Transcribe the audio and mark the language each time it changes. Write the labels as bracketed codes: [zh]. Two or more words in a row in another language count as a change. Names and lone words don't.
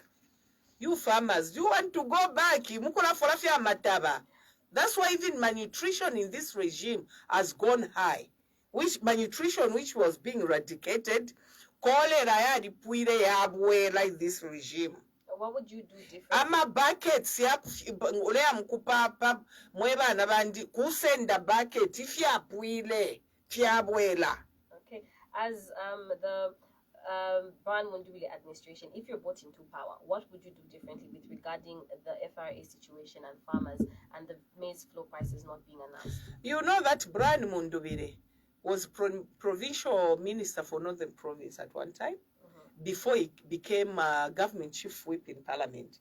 [en] You farmers, do you want to go back? That's why even malnutrition in this regime has gone high. Which malnutrition which was being eradicated, like this regime. What would you do differently? [bem] Ama buckets kusenda bucket [en] Okay, as the Brian Mundubile administration, if you're brought into power, what would you do differently with regarding the FRA situation and farmers and the maize floor prices not being announced? You know that Brian Mundubile was provincial minister for Northern Province at one time, before he became government chief whip in parliament.